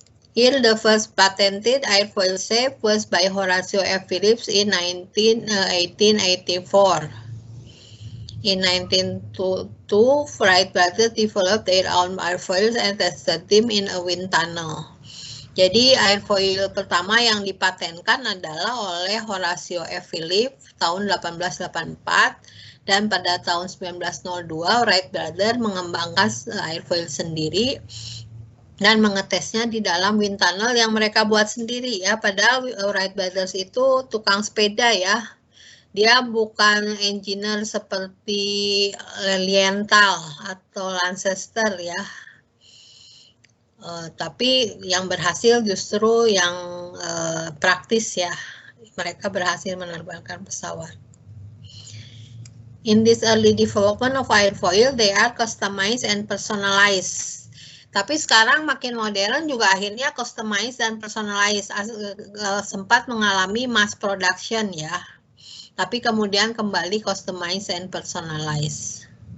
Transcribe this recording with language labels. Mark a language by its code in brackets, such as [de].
[en] Here, the first patented airfoil shape was by Horatio F. Phillips in 1884. In 1902, Wright brothers developed their own airfoils and tested them in a wind tunnel. [id] Jadi airfoil pertama yang dipatenkan adalah oleh Horatio F. Phillips tahun 1884, dan pada tahun 1902 Wright brothers mengembangkan airfoil sendiri dan mengetesnya di dalam wind tunnel yang mereka buat sendiri ya. Padahal Wright brothers itu tukang sepeda ya. Dia bukan engineer seperti Lilienthal atau Lancaster ya. Tapi yang berhasil justru yang praktis ya. Mereka berhasil menerbangkan pesawat. [en] In this early development of airfoil, they are customized and personalized. [id] Tapi sekarang makin modern juga akhirnya customized dan personalized, sempat mengalami mass production ya. Tapi kemudian kembali [en] customized and personalized.